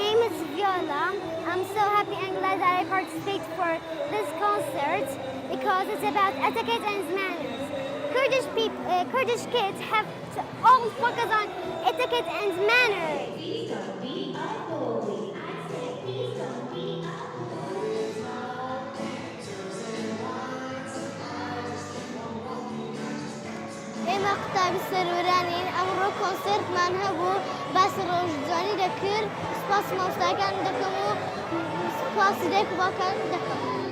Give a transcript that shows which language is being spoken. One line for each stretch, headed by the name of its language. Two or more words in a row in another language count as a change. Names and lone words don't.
English: is Viola. I'm so happy and glad that I participate for this concert because it's about etiquette and manners. Kurdish kids have to all focus on etiquette and manners.
Central Kurdish: ئێمە قوتابی سەروەرانین ئەمڕۆ کۆنسێرتمان هەبوو باسی ڕۆژجوانی دەکرد سوپاس مامۆستاکان دەکەم و سوپاسی دایک و باوکان دەکەم.